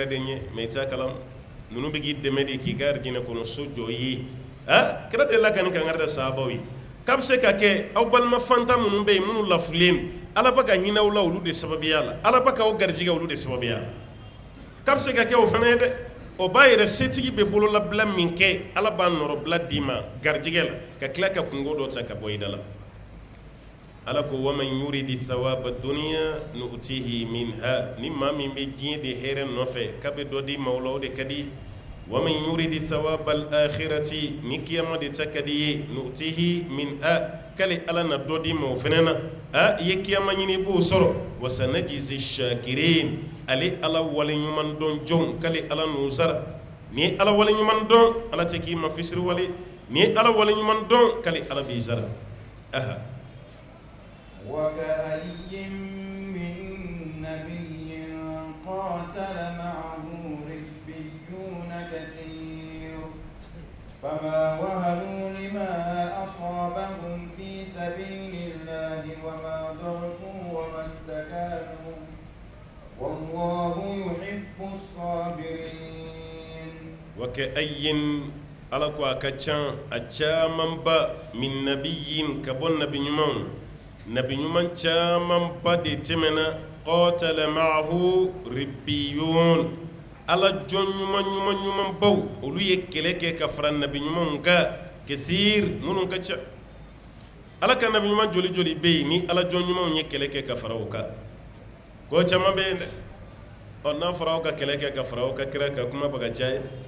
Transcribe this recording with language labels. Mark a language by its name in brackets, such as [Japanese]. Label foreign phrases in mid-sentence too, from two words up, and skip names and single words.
[Bambara] yɛrɛ de ɲɛ mais i t'a kalama ninnu bɛ k'i dɛmɛ de k'i ka arijinɛ kɔnɔ so jɔ i ye kira delila ka nin kangari da sahabaw ye k'a bɛ se ka kɛ aw balima fantan minnu bɛ yen minnu lafulen ala bɛ ka hinɛ aw la olu de sababuya la ala bɛ k'aw garijɛgɛ olu de sababuya la k'a bɛ se ka kɛ o fana ye dɛ o b'a yɛrɛ setigi bɛ bololabila min kɛ ala b'a nɔrɔbila d'i ma garijɛgɛ la ka tila ka kungo dɔ ta ka bɔ i da la ala ko [Arabic] ومن يرد ثواب الدنيا نؤته منها [Bambara] ni maa min bɛ diɲɛ de hɛrɛ nɔfɛ k'a bɛ dɔ di ma o la o de ka di [Arabic] ومن يرد ثواب الآخرة [Bambara] ni kiyama de ta ka di ye [Arabic] نؤته منها [Bambara] k'ale ala na dɔ di ma o fana na i ye kiyama ɲini i b'o sɔrɔ [Arabic] وسنجزي الشاكرين [Bambara] ale ala waleɲuman dɔn jɔnw k'ale ala n'u sara ni ye ala waleɲuman dɔn ala tɛ k'i ma fisiri wale ni ye ala waleɲuman dɔn k'ale ala b'i sara [Arabic] وكأي من نبي قاتل معه ربيون كثير فما وهنوا لما أصابهم في سبيل الله وما ضعفوا وما استكانوا والله يحب الصابرين [Bambara] وكأي ala ko a ka can a caman ba min nabiyin ka bɔ nabi ɲumanw nabi ɲuman caman ba de tɛmɛna [Arabic] قاتل معه ربيون [Bambara] ala jɔn ɲuman baw olu ye kɛlɛ kɛ ka fara nabi ɲumanw kan kesir minnu ka ca ala ka nabi ɲuman joli joli bɛ yen ni ala jɔn ɲumanw ye kɛlɛ kɛ ka fara o kan ko caman bɛ yen dɛ n'a fɔra aw ka kɛlɛ kɛ ka fara aw ka kira ka kuma bɛ ka caya